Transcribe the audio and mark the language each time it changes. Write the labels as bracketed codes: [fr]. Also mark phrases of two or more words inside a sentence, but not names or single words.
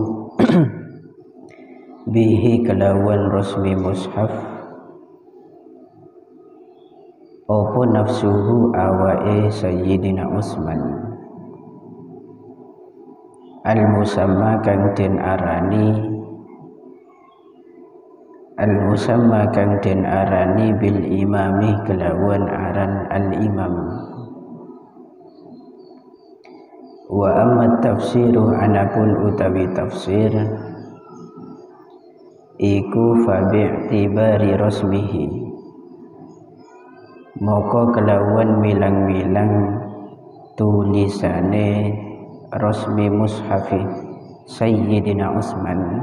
[jv] bihi kelawan [ar] رسم مصحف [jv] apa nafsuhu awae Sayyidina Utsman al-musamma kang den arani [ar] بالإمام [jv] kelawan aran al-imam. [ar] وأما تفسير [jv] anapun utawi tafsir iku [ar] فباعتبار رسمه [jv] moko kelawan milang-milang tulisane [ar] رسم مصحف [jv] Sayyidina Utsman